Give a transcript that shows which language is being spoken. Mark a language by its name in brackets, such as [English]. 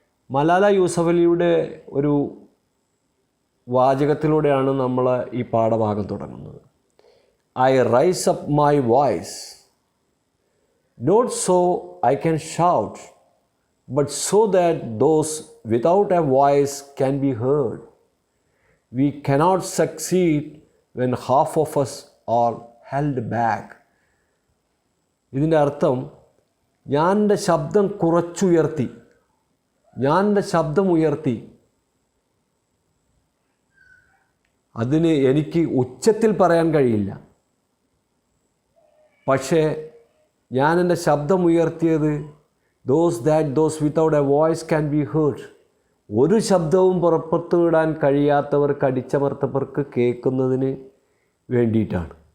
[Malayalam] മലാല യൂസഫലിയുടെ ഒരു വാചകത്തിലൂടെയാണ് നമ്മൾ ഈ പാഠഭാഗം തുടങ്ങുന്നത്. [English] I raise up my voice not so I can shout but so that those without a voice can be heard. We cannot succeed when half of us are held back. [Malayalam] ഇതിൻ്റെ അർത്ഥം, ഞാൻ എൻ്റെ ശബ്ദം കുറച്ചുയർത്തി, ഞാൻ എൻ്റെ ശബ്ദം ഉയർത്തി, അതിന് എനിക്ക് ഉച്ചത്തിൽ പറയാൻ കഴിയില്ല. പക്ഷേ ഞാൻ എൻ്റെ ശബ്ദം ഉയർത്തിയത് [English] those without a voice can be heard. [Malayalam] ഒരു ശബ്ദവും പുറത്തുവിടാൻ കഴിയാത്തവർക്ക്, അടിച്ചമർത്തവർക്ക് കേൾക്കുന്നതിന് വേണ്ടിയിട്ടാണ്.